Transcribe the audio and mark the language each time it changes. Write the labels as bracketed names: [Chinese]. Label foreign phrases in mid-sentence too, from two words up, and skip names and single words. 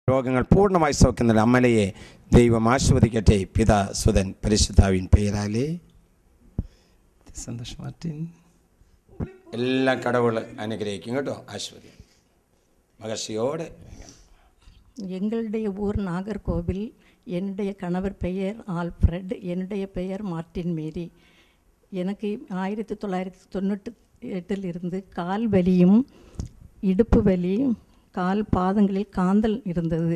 [Malayalam] രോഗങ്ങൾ പൂർണ്ണമായി സൗഖ്യം അമ്മലയെ ദൈവം ആശീർവദിക്കട്ടെ. പിതാ സുതൻ പരിശുദ്ധാവിൻ പേരാലേ. സന്തോഷ് മാർട്ടിൻ എല്ലാം കടവുകൾ അനുഗ്രഹിക്കും കേട്ടോ. ആശീർവദിക്കും மகிழ்ச்சியோடு. [Tamil] எங்களுடைய ஊர் நாகர்கோவில். என்னுடைய கணவர் பெயர் ஆல்ஃப்ரெட். என்னுடைய பெயர் மார்ட்டின் மேரி. எனக்கு 1998 இருந்து கால் வலியும் இடுப்பு வலியும் கால் பாதங்களில் காந்தல் இருந்தது.